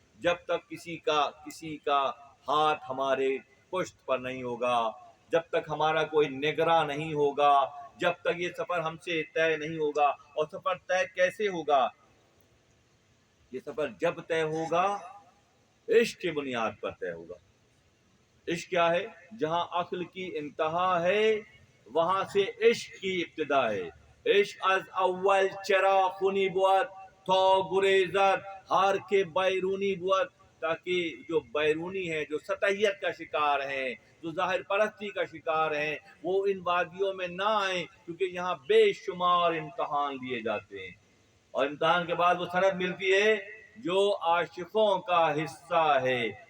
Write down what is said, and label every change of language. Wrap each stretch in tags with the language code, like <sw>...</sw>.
<ur>جب تک کسی کا ہاتھ ہمارے پشت پر نہیں ہوگا، جب تک ہمارا کوئی نگراں نہیں ہوگا، جب تک یہ سفر ہم سے طے نہیں ہوگا. اور سفر طے کیسے ہوگا؟ یہ سفر جب طے ہوگا عشق کی بنیاد پر طے ہوگا. عشق کیا ہے؟ جہاں عقل کی انتہا ہے وہاں سے عشق کی ابتدا ہے.</ur> <fa>عشق از اول چرا خونی بود تا گریزد ہار کے بیرونی بود.</fa> <ur>تاکہ جو بیرونی ہیں، جو سطحیت کا شکار ہیں، جو ظاہر پرستی کا شکار ہیں، وہ ان وادیوں میں نہ آئیں، کیونکہ یہاں بے شمار امتحان لیے جاتے ہیں. اور امتحان کے بعد وہ سند ملتی ہے جو عاشقوں کا حصہ ہے.</ur>